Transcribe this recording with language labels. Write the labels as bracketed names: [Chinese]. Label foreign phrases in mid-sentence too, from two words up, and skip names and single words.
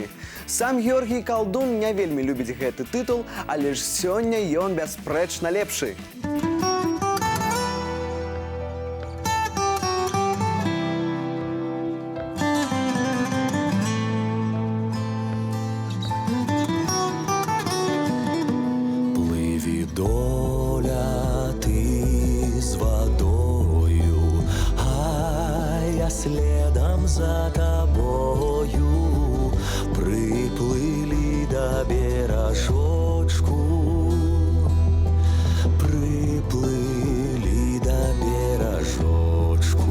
[Belarusian] Сам Георгій Калдун не вельмі любіць гэты тытул, але ж сёння ён бясспрэчна лепшы. [Ukrainian] Пливі доля ти з водою, а я следом за тобою. Приплили до бережочку, приплили до бережочку.